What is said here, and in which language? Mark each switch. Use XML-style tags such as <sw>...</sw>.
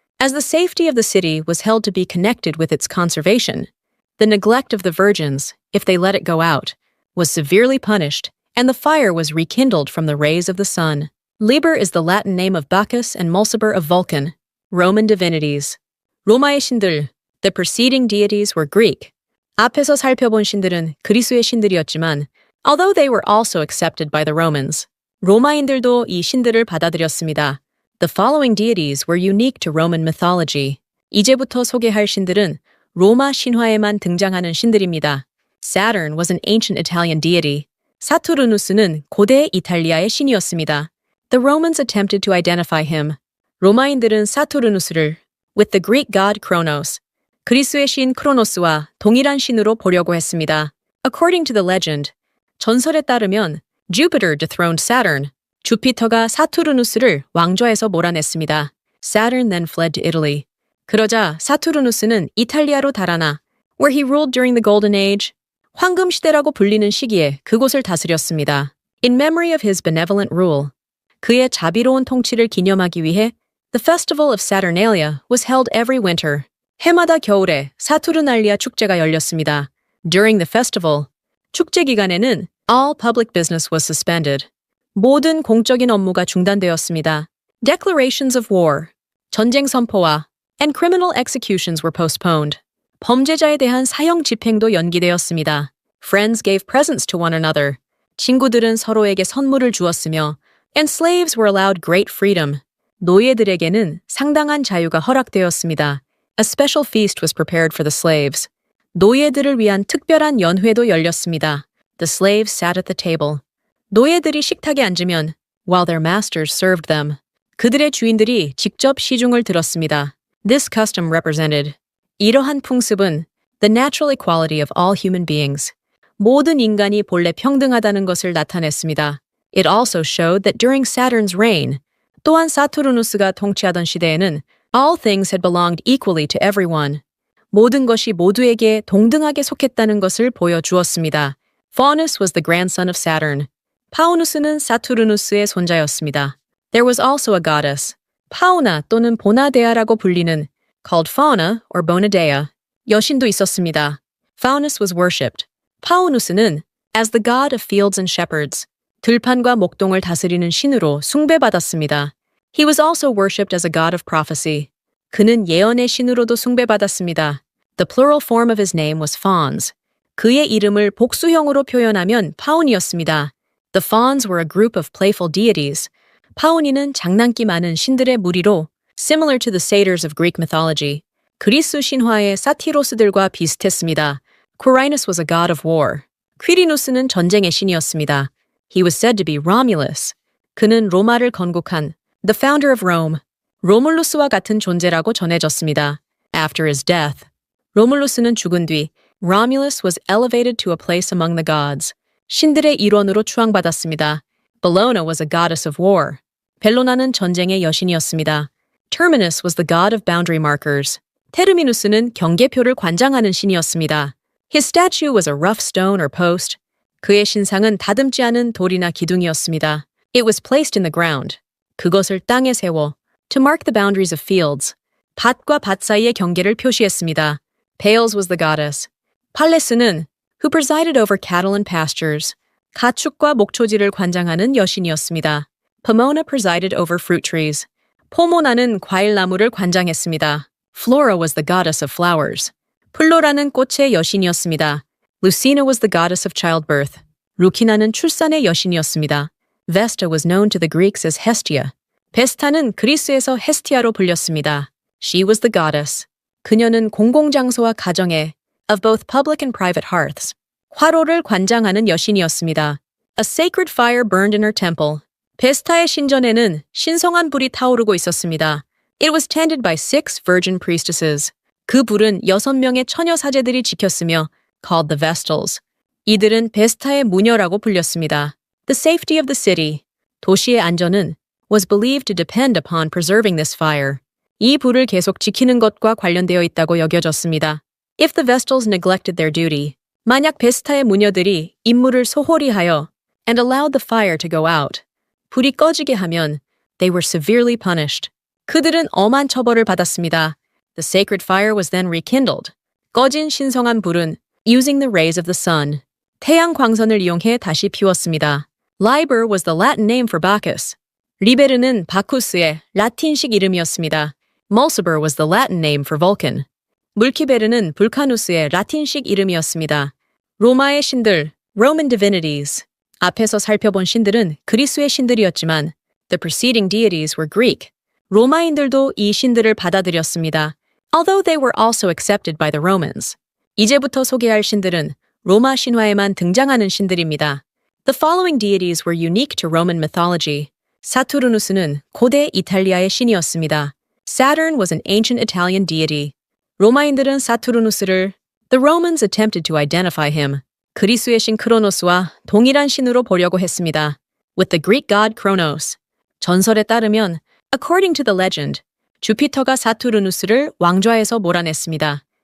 <en>As the safety of the city was held to be connected with its conservation, the neglect of the virgins, if they let it go out, was severely punished, and the fire was rekindled from the rays of the sun. Liber is the Latin name of Bacchus and Mulciber of Vulcan. Roman divinities.</en> <ko>로마의 신들.</ko> <en>The preceding deities were Greek.</en> <ko>앞에서 살펴본 신들은 그리스의 신들이었지만,</ko> <en>although they were also accepted by the Romans,</en> <ko>로마인들도 이 신들을 받아들였습니다.</ko> <en>The following deities were unique to Roman mythology.</en> <ko>이제부터 소개할 신들은 로마 신화에만 등장하는 신들입니다.</ko> <en>Saturn was an ancient Italian deity.</en> <ko>사투르누스는 고대 이탈리아의 신이었습니다.</ko> <en>The Romans attempted to identify him.</en> <ko>로마인들은 사투르누스를</ko> <en>with the Greek god Kronos,</en> <ko>그리스의 신 크로노스와 동일한 신으로 보려고 했습니다.</ko> <en>According to the legend,</en> <ko>전설에 따르면</ko> <en>Jupiter dethroned Saturn.</en> <ko>주피터가 사투르누스를 왕좌에서 몰아냈습니다.</ko> <en>Saturn then fled to Italy.</en> <ko>그러자 사투르누스는 이탈리아로 달아나,</ko> <en>where he ruled during the Golden Age,</en> <ko>황금 시대라고 불리는 시기에 그곳을 다스렸습니다.</ko> <en>In memory of his benevolent rule,</en> <ko>그의 자비로운 통치를 기념하기 위해</ko> <en>the festival of Saturnalia was held every winter.</en> <ko>해마다 겨울에 사투르날리아 축제가 열렸습니다.</ko> <en>During the festival,</en> <ko>축제 기간에는</ko> <en>all public business was suspended.</en> <ko>모든 공적인 업무가 중단되었습니다.</ko> <en>Declarations of war,</en> <ko>전쟁 선포와</ko> <en>and criminal executions were postponed.</en> <ko>범죄자에 대한 사형 집행도 연기되었습니다.</ko> <en>Friends gave presents to one another.</en> <ko>친구들은 서로에게 선물을 주었으며</ko> <en>and slaves were allowed great freedom.</en> <ko>노예들에게는 상당한 자유가 허락되었습니다.</ko> <en>A special feast was prepared for the slaves.</en> <ko>노예들을 위한 특별한 연회도 열렸습니다.</ko> <en>The slaves sat at the table.</en> <ko>노예들이 식탁에 앉으면</ko> <en>while their masters served them.</en> <ko>그들의 주인들이 직접 시중을 들었습니다.</ko> <en>This custom represented.</en> <ko>이러한 풍습은</ko> <en>the natural equality of all human beings.</en> <ko>모든 인간이 본래 평등하다는 것을 나타냈습니다.</ko> <en>It also showed that during Saturn's reign,</en> <ko>또한 사투르누스가 통치하던 시대에는</ko> <en>all things had belonged equally to everyone.</en> <ko>모든 것이 모두에게 동등하게 속했다는 것을 보여주었습니다.</ko> <en>Faunus was the grandson of Saturn.</en> <ko>파우누스는 사투르누스의 손자였습니다.</ko> <en>There was also a goddess,</en> <ko>파우나 또는 보나데아라고 불리는,</ko> <en>called Fauna or Bonadea.</en> <ko>여신도 있었습니다.</ko> <en>Faunus was worshipped.</en> <ko>파우누스는</ko> <en>as the god of fields and shepherds,</en> <ko>들판과 목동을 다스리는 신으로 숭배받았습니다.</ko> <en>He was also worshipped as a god of prophecy.</en> <ko>그는 예언의 신으로도 숭배받았습니다.</ko> <en>The plural form of his name was Fauns.</en> <ko>그의 이름을 복수형으로 표현하면 파운이었습니다.</ko> <en>The Fauns were a group of playful deities.</en> <ko>파운이는 장난기 많은 신들의 무리로</ko> <en>similar to the satyrs of Greek mythology.</en> <ko>그리스 신화의 사티로스들과 비슷했습니다.</ko> <en>Quirinus was a god of war.</en> <ko>퀴리누스는 전쟁의 신이었습니다.</ko> <en>He was said to be Romulus.</en> <ko>그는 로마를 건국한</ko> <en>the founder of Rome,</en> <ko>로물루스와 같은 존재라고 전해졌습니다.</ko> <en>After his death,</en> <ko>로물루스는 죽은 뒤</ko> <en>Romulus was elevated to a place among the gods.</en> <ko>신들의 일원으로 추앙받았습니다.</ko> <en>Bellona was a goddess of war.</en> <ko>벨로나는 전쟁의 여신이었습니다.</ko> <en>Terminus was the god of boundary markers.</en> <ko>테르미누스는 경계표를 관장하는 신이었습니다.</ko> <en>His statue was a rough stone or post.</en> <ko>그의 신상은 다듬지 않은 돌이나 기둥이었습니다.</ko> <en>It was placed in the ground.</en> <ko>그것을 땅에 세워</ko> <en>to mark the boundaries of fields.</en> <ko>밭과 밭 사이의 경계를 표시했습니다.</ko> <en>Pales was the goddess.</en> <ko>팔레스는</ko> <en>who presided over cattle and pastures.</en> <ko>가축과 목초지를 관장하는 여신이었습니다.</ko> <en>Pomona presided over fruit trees.</en> <ko>포모나는 과일나무를 관장했습니다.</ko> <en>Flora was the goddess of flowers.</en> <ko>플로라는 꽃의 여신이었습니다.</ko> <en>Lucina was the goddess of childbirth.</en> <ko>루키나는 출산의 여신이었습니다.</ko> <en>Vesta was known to the Greeks as Hestia.</en> <ko>베스타는 그리스에서 헤스티아로 불렸습니다.</ko> <en>She was the goddess.</en> <ko>그녀는 공공장소와 가정에</ko> <en>of both public and private hearths.</en> <ko>화로를 관장하는 여신이었습니다.</ko> <en>A sacred fire burned in her temple.</en> <ko>베스타의 신전에는 신성한 불이 타오르고 있었습니다.</ko> <en>It was tended by 6 virgin priestesses.</en> <ko>그 불은 6명의 처녀 사제들이 지켰으며</ko> <en>called the Vestals.</en> <ko>이들은 베스타의 무녀라고 불렸습니다.</ko> <en>The safety of the city.</en> <ko>도시의 안전은</ko> <en>was believed to depend upon preserving this fire.</en> <ko>이 불을 계속 지키는 것과 관련되어 있다고 여겨졌습니다.</ko> <en>If the Vestals neglected their duty,</en> <ko>만약 베스타의 무녀들이 임무를 소홀히 하여</ko> <en>and allowed the fire to go out,</en> <ko>불이 꺼지게 하면</ko> <en>they were severely punished.</en> <ko>그들은 엄한 처벌을 받았습니다.</ko> <en>The sacred fire was then rekindled.</en> <ko>꺼진 신성한 불은</ko> <en>using the rays of the sun.</en> <ko>태양 광선을 이용해 다시 피웠습니다.</ko> <en>Liber was the Latin name for Bacchus.</en> <ko>리베르는 바쿠스의 라틴식 이름이었습니다.</ko> <en>Mulciber was the Latin name for Vulcan.</en> <ko>물키베르는 불카누스의 라틴식 이름이었습니다. 로마의 신들,</ko> <en>Roman divinities.</en> <ko>앞에서 살펴본 신들은 그리스의 신들이었지만</ko> <en>the preceding deities were Greek.</en> <ko>로마인들도 이 신들을 받아들였습니다.</ko> <en>Although they were also accepted by the Romans.</en> <ko>이제부터 소개할 신들은 로마 신화에만 등장하는 신들입니다.</ko> <en>The following deities were unique to Roman mythology.</en> <ko>사투르누스는 고대 이탈리아의 신이었습니다.</ko> <en>Saturn was an ancient Italian deity.</en> <ko>로마인들은 사투르누스를</ko> <en>The Romans attempted to identify him.</en> <ko>그리스의 신 크로노스와 동일한 신으로 보려고 했습니다.</ko> <en>With the Greek god Kronos.</en> <ko>전설에 따르면</ko> <en>according to the legend,</en> <ko>주피터가 사투르누스를 왕좌에서 몰아냈습니다.</ko>